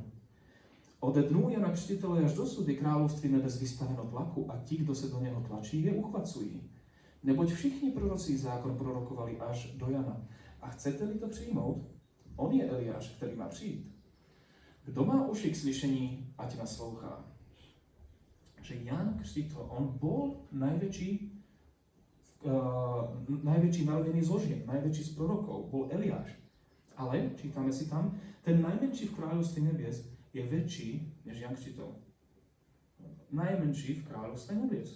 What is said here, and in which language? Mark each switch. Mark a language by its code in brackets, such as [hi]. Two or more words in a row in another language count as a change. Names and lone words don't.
[cs] Ode dnů Jana Křtitele až dosud je království nebes vystaveno tlaku a ti, kdo se do něho tlačí, je uchvacují. Neboť všichni proroci zákon prorokovali až do Jana. A chcete-li to přijmout, on je Eliáš, který má přijít. Kdo má uši k slyšení, ať naslouchá. [sk] Že Jan Křtitel, on bol najväčší narodený zo žien, najväčší z prorokov, bol Eliáš. Ale, čítame si tam, ten najmenší v kráľovstve nebies je väčší než Jan Křtitel. Najmenší v kráľovstve nebies.